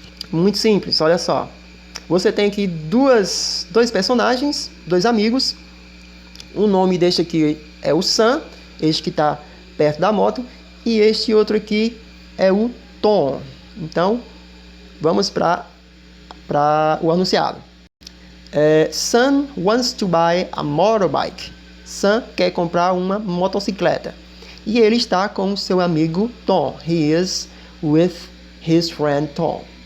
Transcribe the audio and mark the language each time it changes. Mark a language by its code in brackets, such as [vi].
[pt] Muito simples, olha só. Você tem aqui dois personagens, dois amigos. O nome deste aqui é o Sam, este que está perto da moto, e este outro aqui é o Tom. Então, vamos para o anunciado. [en] Sam wants to buy a motorbike. [pt] Sam quer comprar uma motocicleta. E ele está com seu amigo Tom. [en] He is with his friend Tom.